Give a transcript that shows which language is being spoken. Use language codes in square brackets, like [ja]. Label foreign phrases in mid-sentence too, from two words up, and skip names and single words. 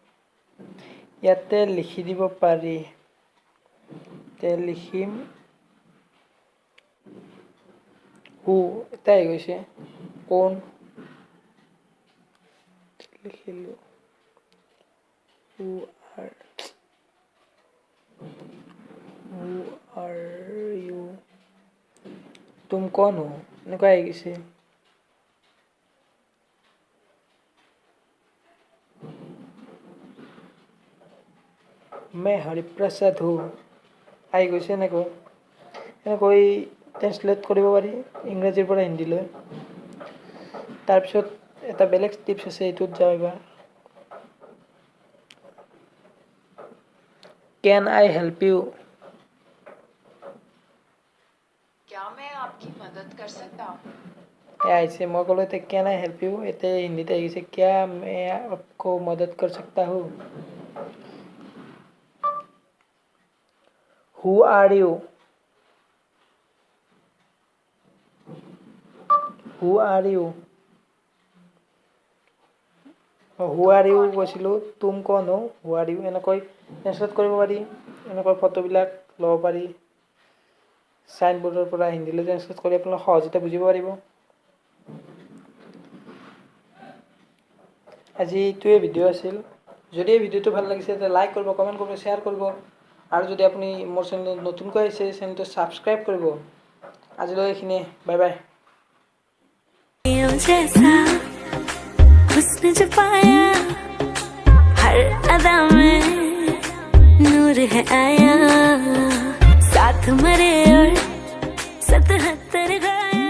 [as] ইয়াতে লিখি দিব পাৰি, লিখিম হু, এটা আহি গৈছে কোন, লিখিলোঁ [en] who are you, [hi] तुम कौन हो, [as] এনেকুৱা আহি গৈছে। [hi] मैं हरिप्रसाद हूँ [as] আহি গৈছে। এনেকৈ ট্ৰেন্সলেট কৰিব পাৰি ইংৰাজীৰ পৰা হিন্দীলৈ। তাৰপিছত এটা বেলেগ টিপছ আছে, এইটোত যাওঁ এবাৰ। [en] Can I help you, [hi] क्या मैं आपकी मदद कर सकता हूँ? [as] আহিছে। মই ক'লো এতিয়া [en] Can I help you, [as] এতিয়া হিন্দীত আহি গৈছে [hi] क्या मैं आपको मदद कर सकता हूँ। [en] who are you, who are you, who are you [as] কৈছিলোঁ, [hi] तुम कौन हो, [en] who are you, [as] এনেকৈ ট্ৰেন্সলেট কৰিব পাৰি। এনেকৈ ফটোবিলাক ল'ব পাৰি চাইনবোৰ্ডৰ পৰা হিন্দীলৈ ট্ৰেন্সলেট কৰি আপোনালোকে সহজতে বুজিব পাৰিব। আজি এইটোৱে ভিডিঅ' আছিল। যদি এই ভিডিঅ'টো ভাল লাগিছে তেতিয়া লাইক কৰিব, কমেণ্ট কৰিব, শ্বেয়াৰ কৰিব। আৰু যদি আপুনি মোৰ চেনেলত নতুনকৈ আহিছে, চেনেলটো ছাবস্ক্ৰাইব কৰিব। আজিলৈ এইখিনিয়ে, [en] bye bye. [hi] जैसा हुस्न जो पाया हर अदा में नूर है आया, साथ मरे और 77 घर